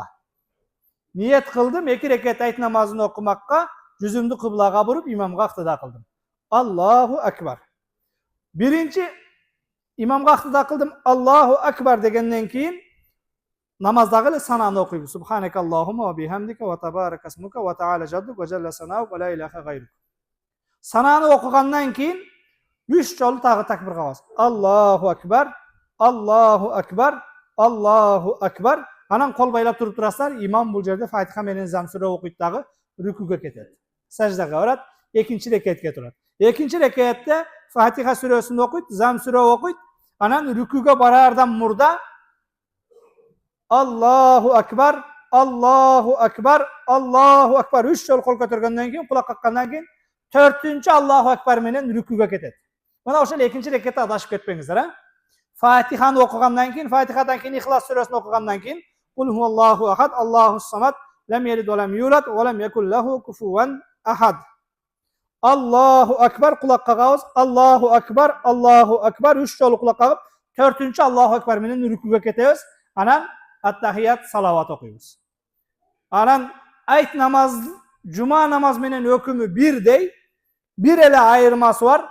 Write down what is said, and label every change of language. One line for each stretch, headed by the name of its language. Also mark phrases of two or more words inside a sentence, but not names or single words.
Kyrgyz: Ниет кылдым 2 рекет айт намазын окумакка, жүзүмдү кыблага буруп имамга ыктыда кылдым.
Arabic: الله أكبر.
Kyrgyz: Биринчи имамга ыктыда кылдым.
Arabic: الله أكبر
Kyrgyz: дегенден кийин намаздагы эле сананы окуйбуз.
Arabic: سبحانك اللهم وبحمدك وتبارك اسمك وتعالى جدك وجل ثناؤك ولا إله غيرك.
Kyrgyz: Сананы окугандан кийин 3 жолу тагы такбир кылабыз.
Arabic: الله أكبر، الله أكبر، الله أكبر.
Kyrgyz: Анан кол байлап туруп турасыздар. Имам бул жерде Фатиха менен Зам сүрө окуйт дагы рүкүгө кетет. Саждага барат, экинчи рекетке турат. Экинчи рекетте Фатиха сүрөсүн окуйт, Зам сүрө окуйт. Анан рүкүгө бараардан мурда
Arabic: الله أكبر، الله أكبر، الله أكبر
Kyrgyz: 3 жолу кол көтөргөндөн кийин, кулак каккандан кийин 4-чү
Arabic: الله أكبر
Kyrgyz: менен рүкүгө кетет. Мына ошол экинчи рекетте адашып кетпеңиздер, Фатиханы окугандан кийин, Фатихадан кийин Ихлас сүрөсүн окугандан кийин
Arabic: قل هو الله أحد، الله الصمد، لم يلد ولم يولد ولم يكن له كفوا أحد. الله أكبر
Kyrgyz: кулак кагабыз,
Arabic: الله أكبر، الله أكبر
Kyrgyz: 3 жолу кулак кагып, 4-чү
Arabic: الله أكبر
Kyrgyz: менен рүкүгө кетебиз. Анан аттахият салават окуйбуз. Анан айт намаз, жума намаз менен өкүмү бирдей, бир эле айырмасы бар.